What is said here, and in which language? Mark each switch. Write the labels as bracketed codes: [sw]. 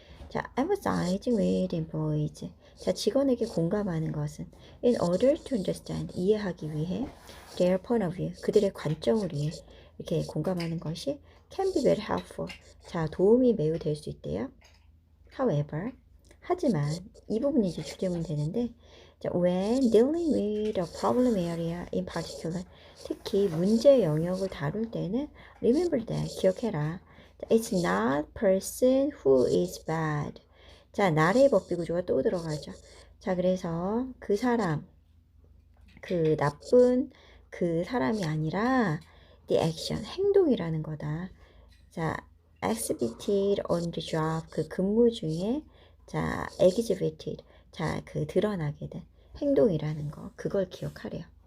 [en] 자, emphasizing with employees, 자, [ko] 직원에게 공감하는 것은 [en] in order to understand, [ko] 이해하기 위해 [en] their point of view, [ko] 그들의 관점을 위해 이렇게 공감하는 것이 [en] can be very helpful, [ko] 자, 도움이 매우 될 수 있대요. [en] However, [ko] 하지만 이 부분이 이제 주제문 되는데, 자, [en] when dealing with a problem area in particular, [ko] 특히 문제 영역을 다룰 때는 [en] remember that, [ko] 기억해라. [en] It's not person who is bad. [ko] 자, 나의 법비 구조가 또 들어가죠. 자, 그래서 그 사람, 그 나쁜 그 사람이 아니라 [en] the action, [ko] 행동이라는 거다. 자, [en] exhibited on the job, [ko] 그 근무 중에, 자, exhibited, 자, 그 드러나게 된 행동이라는 거, 그걸 기억하래요.